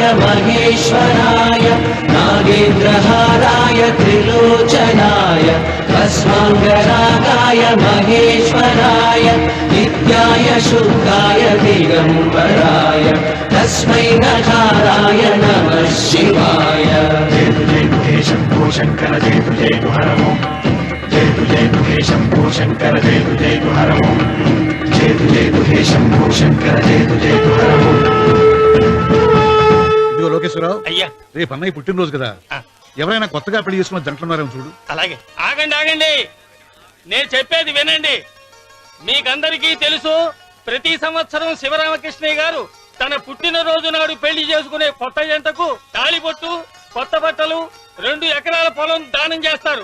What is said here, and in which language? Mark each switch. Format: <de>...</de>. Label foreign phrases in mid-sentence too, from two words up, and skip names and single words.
<sa>महेश्वराय नागेन्द्रहाराय त्रिलोचनाय अस्माङ्गरागाय महेश्वराय नित्याय शुद्धाय दिगम्बराय तस्मै नकाराय नमः शिवाय। जय शम्भो शङ्कर जय हरमो जय हे शम्भो शङ्कर जय हरमो जय हे शम्भो शङ्कर जय हरमो।</sa> <te>ఇదిగో లోకేష్ లోకేశ్వరరావు, అయ్యా రేపు అన్నయ్య పుట్టినరోజు కదా, ఎవరైనా కొత్తగా పెళ్లి చేసుకున్న జంటలున్నారేమో చూడు. అలాగే. ఆగండి, నేను చెప్పేది వినండి. మీకందరికీ తెలుసు, ప్రతి సంవత్సరం శివరామకృష్ణయ్య గారు తన పుట్టినరోజు నాడు పెళ్లి చేసుకునే కొత్త జంటకు తాళిబొట్టు, కొత్త బట్టలు, 2 ఎకరాల పొలం దానం చేస్తారు.</te>